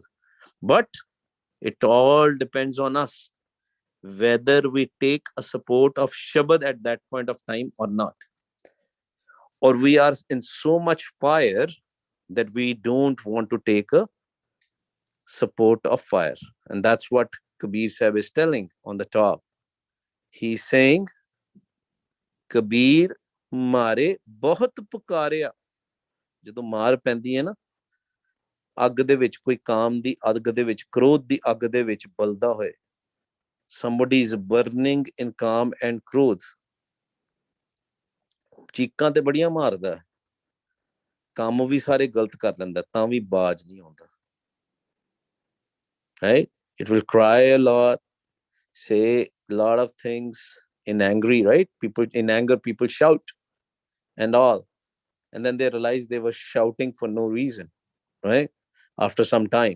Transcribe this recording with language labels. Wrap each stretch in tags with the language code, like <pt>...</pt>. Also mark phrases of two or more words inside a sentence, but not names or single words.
<en>But it all depends on us, whether we take a support of Shabad at that point of time or not. Or we are in so much fire that we don't want to take a support of fire. And that's what Kabir Sahib is telling on the top. He's saying,</en> <pa>ਕਬੀਰ ਮਾਰੇ ਬਹੁਤ ਪੁਕਾਰਿਆ. ਜਦੋਂ ਮਾਰ ਪੈਂਦੀ ਹੈ ਨਾ, ਅੱਗ ਦੇ ਵਿੱਚ ਕੋਈ ਕਾਮ ਦੀ ਅੱਗ ਦੇ ਵਿੱਚ, ਕ੍ਰੋਧ ਦੀ ਅੱਗ ਦੇ ਵਿੱਚ ਬਲਦਾ ਹੋਏ,</pa> <en>somebody is burning in calm and krodh,</en> <pa>ਚੀਕਾਂ ਤੇ ਬੜੀਆਂ ਮਾਰਦਾ, ਕੰਮ ਵੀ ਸਾਰੇ ਗਲਤ ਕਰ ਲੈਂਦਾ, ਤਾਂ ਵੀ ਬਾਜ ਨਹੀਂ ਆਉਂਦਾ,</pa> <en>right? It will cry a lot, say a lot of things in angry, right? People in anger, people shout and all, and then they realize they were shouting for no reason, right? After some time.</en>